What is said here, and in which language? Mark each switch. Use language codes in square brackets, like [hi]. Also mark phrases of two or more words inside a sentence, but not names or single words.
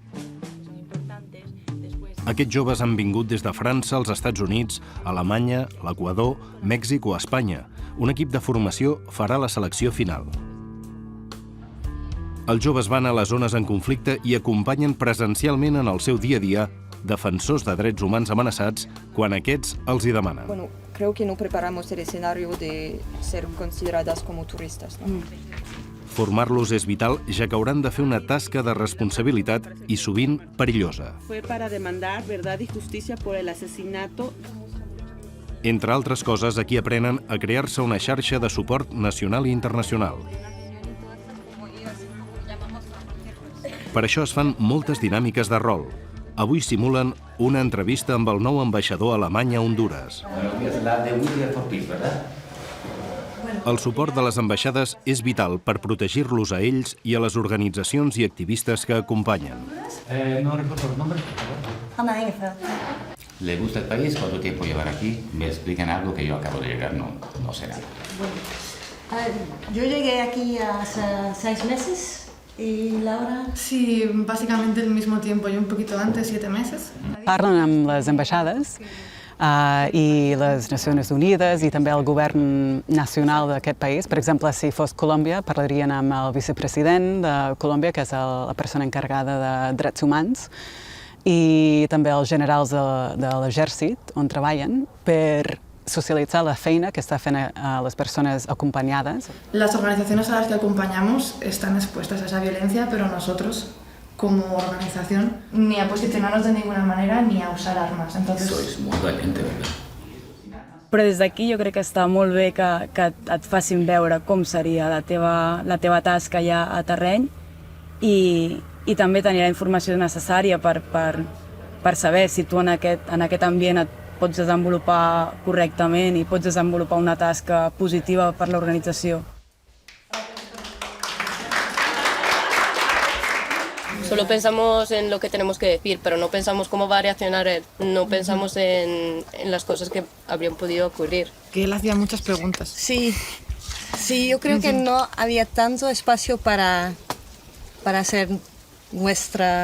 [ca] Aquests joves han vingut des de França, els Estats Units, Alemanya, l'Equador, Mèxic o Espanya. Un equip de formació farà la selecció final. Els joves van a les zones en conflicte i acompanyen presencialment en el seu dia a dia defensors de drets humans amenaçats quan aquests els hi demanen. [es] Bueno, creo que no preparamos el escenario de ser consideradas como turistas, ¿no? [ca] Formar-los és vital, ja que hauran de fer una tasca de responsabilitat i sovint perillosa. [es] Fue para demandar verdad y justicia por el asesinato. [ca] Entre altres coses, aquí aprenen a crear-se una xarxa de suport nacional i internacional. Per això es fan moltes dinàmiques de rol. Avui simulen una entrevista amb el nou ambaixador alemany a Hondures. El suport de les ambaixades és vital per protegir-los a ells i a les organitzacions i activistes que acompanyen. [es] No recuerdo el nombre, por favor. Ana Engefeld. ¿Le gusta el país? ¿Cuánto tiempo llevar aquí? Me explican algo que yo acabo de llegar, no sé nada. Yo llegué aquí hace 6 meses y Laura... Sí, básicamente el mismo tiempo, yo un poquito antes, 7 meses. [ca] Parlen amb les ambaixades i les Nacions Unides i també el govern nacional d'aquest país. Per exemple, si fos Colòmbia, parlarien amb el vicepresident de Colòmbia, que és la persona encarregada de drets humans, i també els generals de l'exèrcit on treballen per socialitzar la feina que està fent a les persones acompanyades. [es] Las organizaciones a las que acompañamos están expuestas a esa violencia, pero nosotros, como organización, ni a posicionarnos de ninguna manera ni a usar armas. Entonces... Sois muy valiente, ¿verdad? [ca] Però des d'aquí jo crec que està molt bé que et facin veure com seria la teva tasca ja a terreny i també tenir la informació necessària per saber si tu en aquest ambient et pots desenvolupar correctament i pots desenvolupar una tasca positiva per l'organització. [es] Solo pensamos en lo que tenemos que decir, pero no pensamos cómo va a reaccionar él. No pensamos en las cosas que habrían podido ocurrir. Que él hacía muchas preguntas. Sí, yo creo que no había tanto espacio para hacer nuestra...